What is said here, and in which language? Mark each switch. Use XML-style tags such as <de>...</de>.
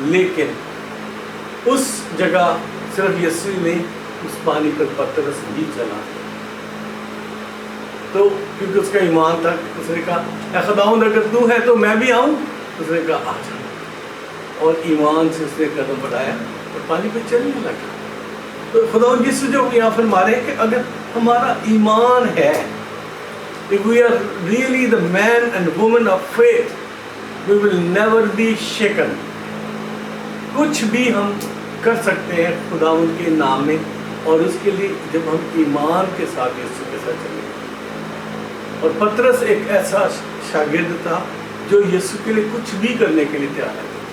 <hi>लेकिन उस जगह सिर्फ यीशु ने उस पानी पर पतरस भी चला, तो क्योंकि उसका ईमान था, उसने कहा ऐ खुदावंद अगर तू है तो मैं भी आऊँ। उसने कहा आ जा, और ईमान से उसने कदम बढ़ाया और पानी पे चलने लगा। तो खुदावंद यीशु जो यहाँ पर मारे कि अगर हमारा ईमान है,</hi> <en>if we are really the man and woman of faith, we will never be shaken.</en> <hi>कुछ भी हम कर सकते हैं खुदावंद के नाम में, और उसके लिए जब हम ईमान के साथ यीशु के साथ चलेंगे। और पतरस एक ऐसा शागिर्द था जो यीशु के लिए कुछ भी करने के लिए तैयार है।</hi>